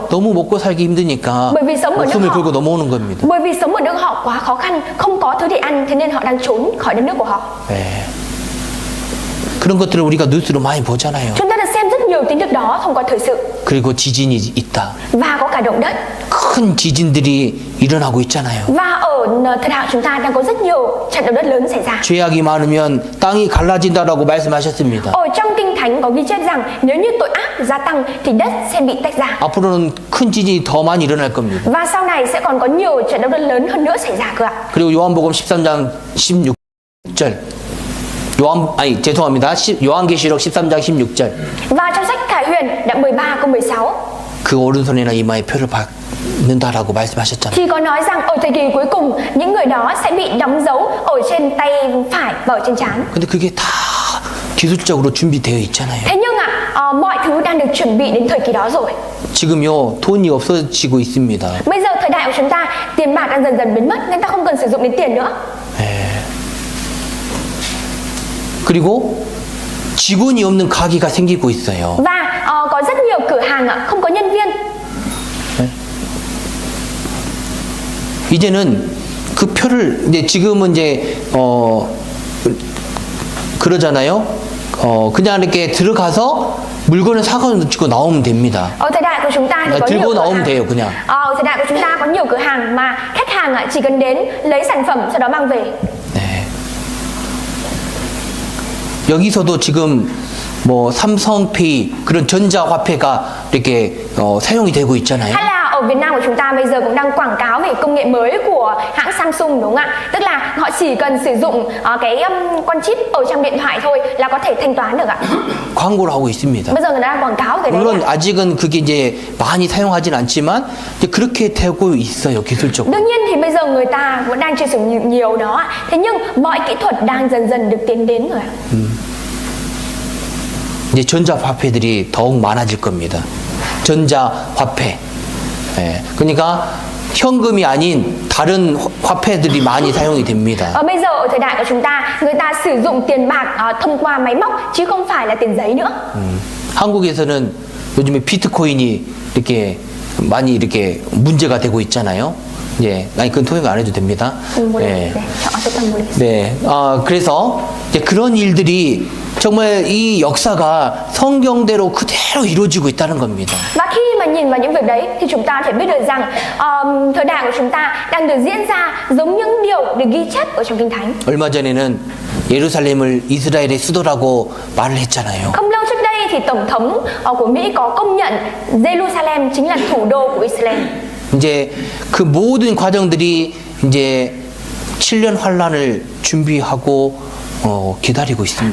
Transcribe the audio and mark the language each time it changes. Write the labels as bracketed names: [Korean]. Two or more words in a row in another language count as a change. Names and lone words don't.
[Korean] 너무 먹고 살기 힘드니까 [Vietnamese] Bởi vì sống ở nước [Korean] 목숨을 [Vietnamese] họ, [Korean] 걸고 넘어오는 겁니다. [Vietnamese] bởi vì sống ở nước họ quá khó khăn, không có thứ để ăn, thế nên họ đang trốn khỏi đất nước của họ. [Korean] 네. 그런 것들을 우리가 뉴스로 많이 보잖아요. [Vietnamese] Chúng ta được xem rất nhiều tin tức đó thông qua thời sự. [Korean] 그리고 지진이 있다. [Vietnamese] Và có cả động đất. [Korean] 큰 지진들이 일어나고 있잖아요. [Vietnamese] Và ở thời đại chúng ta đang có rất nhiều trận động đất lớn xảy ra. [Korean] 죄악이 많으면 땅이 갈라진다라고 말씀하셨습니다. [Vietnamese] Ở trong kinh thánh có ghi chép rằng nếu như tội ác gia tăng thì đất sẽ bị tách ra. [Korean] 앞으로는 큰 지진이 더 많이 일어날 겁니다. [Vietnamese] Và sau này sẽ còn có nhiều trận động đất lớn hơn nữa xảy ra cơ ạ. [Korean] 그리고 요한복음 13장 16절. 죄송합니다. 요한계시록 13장 16절. [Vietnamese] Và trong sách Khải Huyền đoạn 13 câu 16 [Korean] 그 오른손이나 이마에 표를 받는다라고 말씀하셨잖아요. [Vietnamese] thì có nói rằng ở thời kỳ cuối cùng những người đó sẽ bị đóng dấu ở trên tay phải và ở trên trán. [Korean] 근데 그게 다 기술적으로 준비되어 있잖아요. [Vietnamese] Thế nhưng mọi thứ đang được chuẩn bị đến thời kỳ đó rồi. [Korean] 지금요 돈이 없어지고 있습니다. [Vietnamese] Bây giờ thời đại của chúng ta tiền bạc đang dần dần biến mất, người ta không cần sử dụng đến tiền nữa. [Korean] 그리고 직원이 없는 가게가 생기고 있어요. [Vietnamese] Và có rất nhiều cửa hàng không có nhân viên. [Korean] 이제는 그 표를 이제 지금은 이제 그러잖아요. 그냥 이렇게 들어가서 물건을 사가지고 나오면 됩니다. [Vietnamese] Ở thời đại của chúng ta thì có [Korean] 들고 [Vietnamese] nhiều cửa [Korean] 나오면 [Vietnamese] hàng. [Korean] 돼요, 그냥. [Vietnamese] Ở thời đại của chúng ta có nhiều cửa hàng mà khách hàng chỉ cần đến lấy sản phẩm sau đó mang về. [Korean] 네. 여기서도 지금 뭐 삼성페이 그런 전자화폐가 이렇게 사용이 되고 있잖아요. [Vietnamese] Hay là ở Việt Nam của chúng ta bây giờ cũng đang quảng cáo về công nghệ mới của hãng Samsung đúng không ạ? Tức là họ chỉ cần sử dụng cái con chip ở trong điện thoại thôi là có thể thanh toán được ạ. [Korean] 광고를 하고 있습니다. [Vietnamese] Bây giờ người ta đang quảng cáo cái đấy [Korean] 물론 [Vietnamese] ạ. [Korean] 아직은 그게 이제 많이 사용하진 않지만 이제 그렇게 되고 있어요, 기술적으로. [Vietnamese] Đương nhiên thì bây giờ người ta vẫn đang chưa sử dụng nhiều đó ạ. Thế nhưng mọi kỹ thuật đang dần dần được tiến đến rồi ạ. [Korean] 이제 전자화폐들이 더욱 많아질 겁니다. 전자화폐. 예. 그러니까 현금이 아닌 다른 화폐들이 많이 사용이 됩니다. [Vietnamese] Bây giờ ở thời đại của chúng ta, người ta sử dụng tiền bạc thông qua máy móc chứ không phải là tiền giấy nữa. [Korean] 한국에서는 요즘에 비트코인이 이렇게 많이 이렇게 문제가 되고 있잖아요. 예, 아니 그건 통역 안 해도 됩니다. 예. 네, 그래서 이제 그런 일들이 정말 이 역사가 성경대로 그대로 이루어지고 있다는 겁니다. [Vietnamese] Và khi mà nhìn vào những việc đấy thì chúng ta phải biết được rằng thời đại của chúng ta đang được diễn ra giống những điều được ghi chép ở trong Kinh Thánh. [Korean] 얼마 전에는 예루살렘을 이스라엘의 수도라고 말을 했잖아요. [Vietnamese] Không lâu trước đây thì tổng thống của Mỹ có công nhận Jerusalem chính là thủ đô của Israel. [Korean] 이제 그 모든 과정들이 이제 7년 환란을 준비하고 기다리고 있습니다.